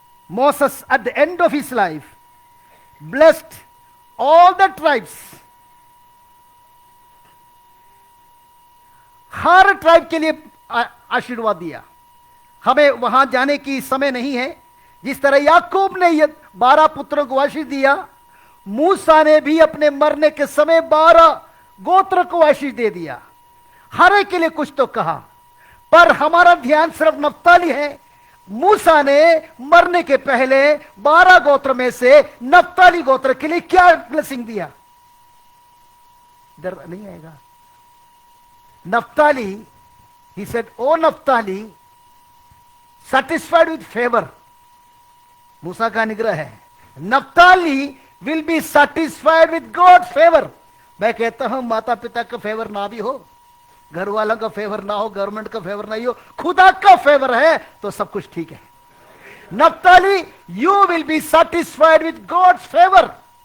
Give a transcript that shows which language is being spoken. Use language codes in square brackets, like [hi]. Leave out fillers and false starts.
[en] Moses at the end of his life blessed all the tribes। [hi] हर tribe के लिए आशीर्वाद दिया। हमें वहां जाने की समय नहीं है। जिस तरह याकूब ने ये 12 पुत्रों को आशीष दिया, मूसा ने भी अपने मरने के समय 12 गोत्र को आशीष दे दिया। हर एक के लिए कुछ तो कहा, पर हमारा ध्यान सिर्फ नफ्ताली है। मूसा ने मरने के पहले 12 गोत्र में से नप्ताली गोत्र के लिए क्या ब्लेसिंग दिया? डर नहीं आएगा। [en] Naphtali, he said, "O Naphtali, satisfied with favor." मूसा का निग्रह है, Naphtali will be satisfied with God favour. [hi] मैं कहता हूं माता पिता का फेवर ना भी हो, घर वालों का फेवर ना हो, गवर्नमेंट का फेवर नहीं हो, खुदा का फेवर है तो सब कुछ ठीक है। [en] Naphtali, you will be satisfied with God's favour.